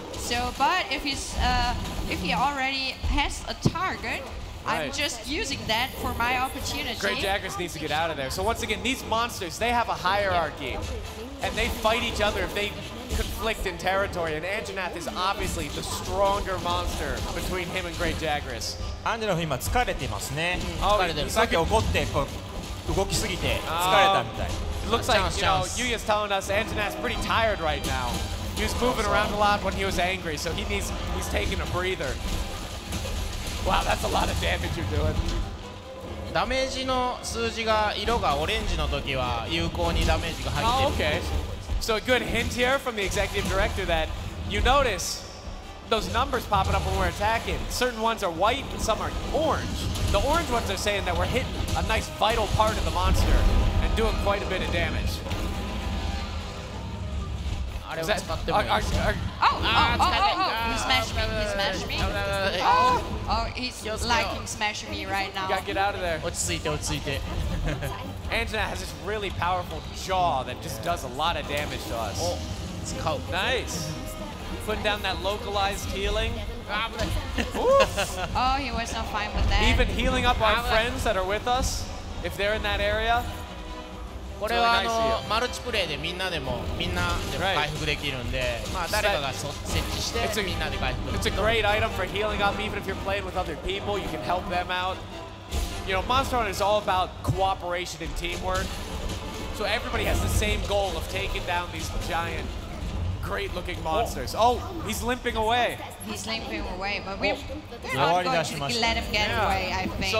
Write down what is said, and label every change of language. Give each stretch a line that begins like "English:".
English: So, but if he already has a target, I'm just using that for my opportunity. Great Jagras needs to get out of there. So once again, these monsters, they have a hierarchy. And they fight each other if they conflict in territory. And Anjanath is obviously the stronger monster between him and Great Jagras.
Japanese: アンジェラ今疲れてますね。
English: Oh,
Japanese: 疲れてる。さっき怒ってこう動きすぎて疲れたみたい。
English: It looks like, you know, Yuya's telling us Anjanath's pretty tired right now. He was moving around a lot when he was angry, so he's taking a breather. Wow, that's a lot of damage you're doing.
Japanese: ダメージの数字が色がオレンジの時は有効にダメージが入
English: Oh,
Japanese: ってる。
English: okay. So a good hint here from the executive director that you notice those numbers popping up when we're attacking. Certain ones are white and some are orange. The orange ones are saying that we're hitting a nice vital part of the monster and doing quite a bit of damage.
Japanese: あれを
English: Is that,
Japanese: 使ってもいい。
English: Oh, he smashed me. Oh, he's liking smashing me right You now. gotta get out of there.
Japanese: 落ち着いて落ち着いて。
English: Anjanath has this really powerful jaw that just does a lot of damage to us.
Japanese: お、使う。
English: Nice. Putting down that localized healing. Oh, he was not fine with that. Even healing up our friends that are with us, if they're in that area.
Japanese: これはマルチプレイでみんなでも回復できるんで、まあ誰かが設置してみんなで回復。
English: It's a great item for healing up, even if you're playing with other people. You can help them out. You know, Monster Hunter is all about cooperation and teamwork. So everybody has the same goal of taking down these giant, great-looking monsters. Oh, he's limping away. He's limping away, but we're not going to let him get away, I think.